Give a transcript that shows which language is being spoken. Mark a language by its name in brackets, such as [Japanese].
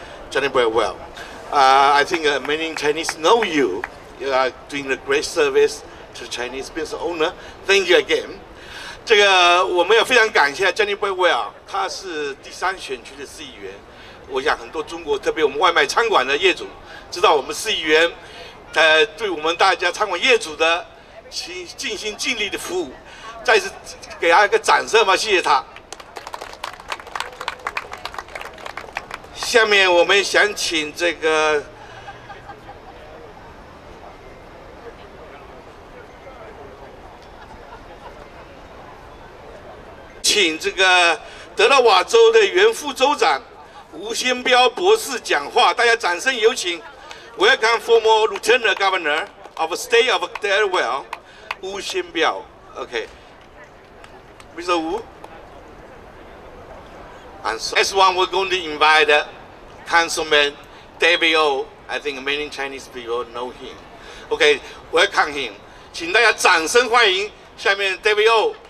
[English] Johnny Blackwell, I think many Chinese know you. You are doing a great service to Chinese business owner. Thank you again. [Chinese] 这个我们也非常感谢 Jenny Blackwell， 他是第3选区的市议员。我想很多中国，特别我们外卖餐馆的业主，知道我们市议员，对我们大家餐馆业主的尽心尽力的服务，再次给他一个掌声吧，谢谢他。下面我们想请这个。请这个德拉瓦州的原副州长吴先彪博士讲话，大家掌声有请。 [English] Welcome former Lieutenant Governor of the State of Delaware, Wu Xianbiao. Okay, Mr. Wu. And so, next one, we're going to invite Councilman David O. I think many Chinese people know him. Okay, welcome him. [Chinese] 请大家掌声欢迎下面 David O.